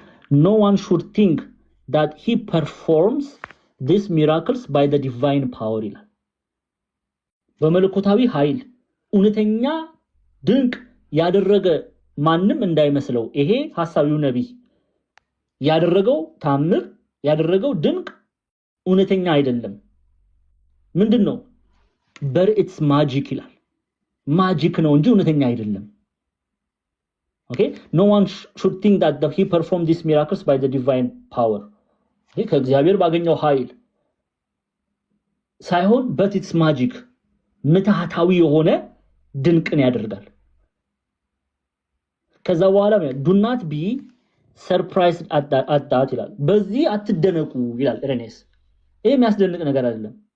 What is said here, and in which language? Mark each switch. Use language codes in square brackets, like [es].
[en] no one should think that he performs these miracles by the divine power [am] ይላል። በመለኮታዊ ኃይል እውነተኛ ድንቅ ያደረገ ማንም እንዳይመስለው። ይሄ ሐሳዊው ነቢይ ያደረገው ታምር ያደረገው ድንቅ እውነተኛ አይደለም። ምንድነው? [en] but it's magic [am] ይላል። ማጂክ ነው እንጂ እውነተኛ አይደለም። [en] okay, no one should think that he performed these miracles by the divine power. [am] ይሄ ከእግዚአብሔር ባገኘው ኃይል ሳይሆን [en] but it's magic [am] ምትሃታዊ የሆነ ድንቅን ያደርጋል። ከዛ በኋላ [en] do not be surprised at that [am] ይላል። በዚህ አትደነቁ ይላል ኢሬኔስ። ይሄ የሚያስደንቅ ነገር አይደለም።